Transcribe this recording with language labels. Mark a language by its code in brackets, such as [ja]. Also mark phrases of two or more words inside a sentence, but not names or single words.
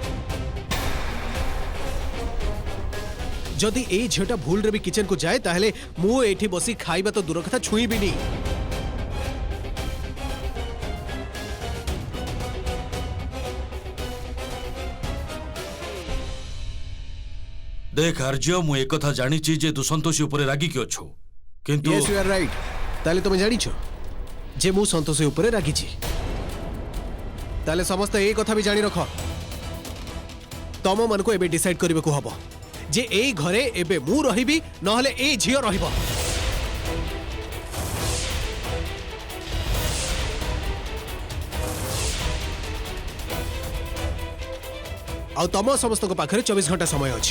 [or] ଯଦି ଏଇ ଝିଅଟା ଭୁଲରେ ବି କିଚେନକୁ ଯାଏ ତାହେଲେ ମୁଁ ଏଇଠି ବସି ଖାଇବା ତ ଦୂର କଥା ଛୁଇଁବିନି। ଦେଖ ଆର୍ଯ୍ୟ, ମୁଁ ଏକଥା ଜାଣିଛି ଯେ ତୁ ସନ୍ତୋଷୀ ଉପରେ ରାଗିକି ଅଛୁ, କିନ୍ତୁ [en] Yes, you are right. [or] ତାହେଲେ ତମେ ଜାଣିଛ ଯେ ମୁଁ ସନ୍ତୋଷୀ ଉପରେ ରାଗିଛି। ତାହେଲେ ସମସ୍ତେ ଏଇ କଥା ବି ଜାଣି ରଖ, ତମ ମାନଙ୍କୁ ଏବେ ଡିସାଇଡ୍ କରିବାକୁ ହବ ଯେ ଏଇ ଘରେ ଏବେ ମୁଁ ରହିବି ନହେଲେ ଏଇ ଝିଅ ରହିବ। ଆଉ ତମ ସମସ୍ତଙ୍କ ପାଖରେ 24 ଘଣ୍ଟା ସମୟ ଅଛି।